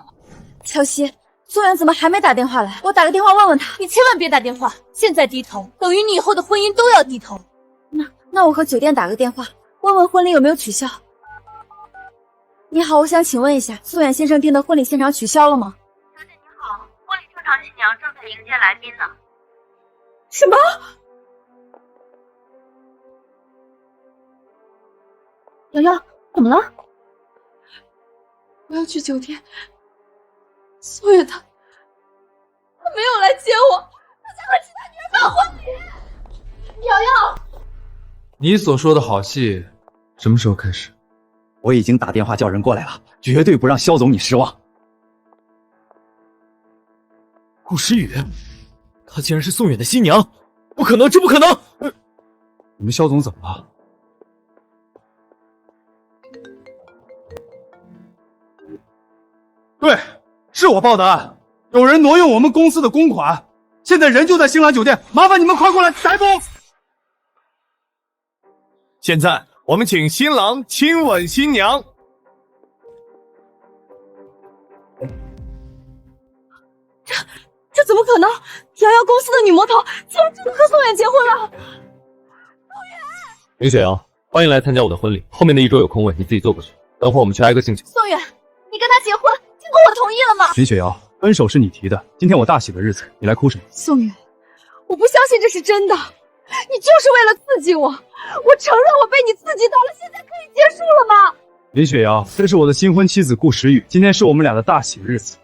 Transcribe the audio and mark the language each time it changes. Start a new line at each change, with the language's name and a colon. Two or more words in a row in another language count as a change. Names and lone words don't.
Chinese: 乔西，宋遠怎麼還沒打電話來？我打個電話問問他。你千萬別打電話，現在低頭等於你以後的婚姻都要低頭。那我和酒店打個電話，問問婚禮有沒有取消。你好，我想請問一下，宋遠先生訂的婚禮現場取消了嗎？小姐你好，婚禮现场新娘正在迎接來賓呢。什麼？瑶瑶，怎麼了？我要去酒店。宋遠他沒有來接我，他在和其他女人辦婚禮。瑶瑶，你所說的好戲什麼時候開始？我已經打電話叫人過來了，絕對不讓肖總你失望。顧時雨，她竟然是宋遠的新娘，不可能，這不可能！你們肖總怎麼了？对，是我報的案，有人挪用我們公司的公款，現在人就在星蘭酒店，麻煩你們快過來逮捕。現在我們請新郎親吻新娘。這怎麼可能？瑤瑤公司的女魔頭竟然真的和宋遠結婚了！林雪瑤，歡迎來參加我的婚禮，後面的一桌有空位，你自己坐過去。等會兒我們去挨個敬酒。宋遠，你跟他結婚，經過我同意了嗎？林雪瑤，分手是你提的，今天我大喜的日子，你來哭什麼？宋遠，我不相信這是真的，你就是為了刺激我。我承認我被你刺激到了，現在可以結束了嗎？林雪瑤，這是我的新婚妻子顧時雨，今天是我們倆的大喜日子。